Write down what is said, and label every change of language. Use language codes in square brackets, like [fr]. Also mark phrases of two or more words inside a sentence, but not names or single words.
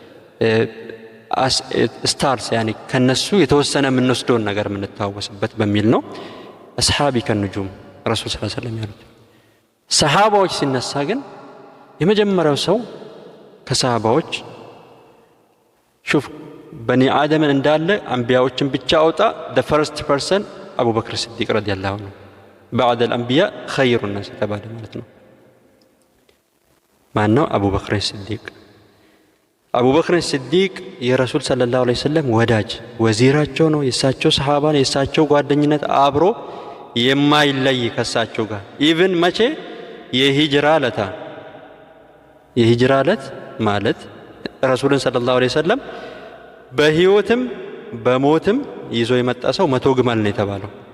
[am] ስታርስ ያኒ ከነሱ የተወሰነ የምንወስደውን ነገር የምንታወስበት በሚል ነው [ar] أصحابي كالنجوم رسول صلى الله عليه وسلم [am] ያሉት ሰሃባዎች ሲነሳ ግን የመጀመሪያው ሰው ከሰሃባዎች ሹፍ በኒ አደምን እንዳለ አንቢያዎችን ብቻ አውጣ [en] the first person [am] አቡበክር ሲዲቅ [ar] رضي الله عنه بعد الانبياء خير الناس [am] ተባለ ማለት ነው ማን ነው አቡበክር ሲዲቅ አቡበክር ሲዲቅ የረሱል [ar] صلى الله عليه وسلم [am] ወዳጅ ወዚራቸው ነው የሳቸው ሰሃባ ነው የሳቸው ጓደኝነት አብሮ የማይለይ ከሳቸው ጋር ኢቭን መቼ የሂጅራ ዕለት ማለት ረሱልን [ar] صلى الله عليه وسلم [am] በህይወትም በሞትም ይዞ የመጣ ሰው 100 ግመል ነው የተባለው